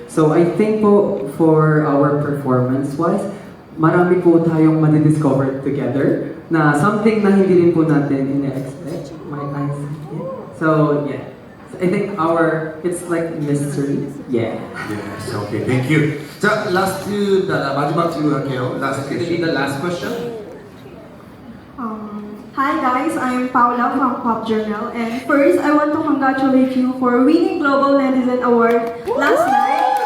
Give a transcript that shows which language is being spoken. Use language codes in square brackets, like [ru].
[en] So I think [tl] po [en] for our performance-wise, [tl] marami po tayong ma-discover together na something na hindi rin po natin ina-expect. [en] So yeah. I think it's like mystery. Yeah. Yes, okay, thank you. [ko] 자, 라스트, 마지막 질문 할게요. 라스트 [en] This will be the last question. Hi guys, I'm Paula from Pop Journal, and first I want to congratulate you for winning Global Netizen Award last night.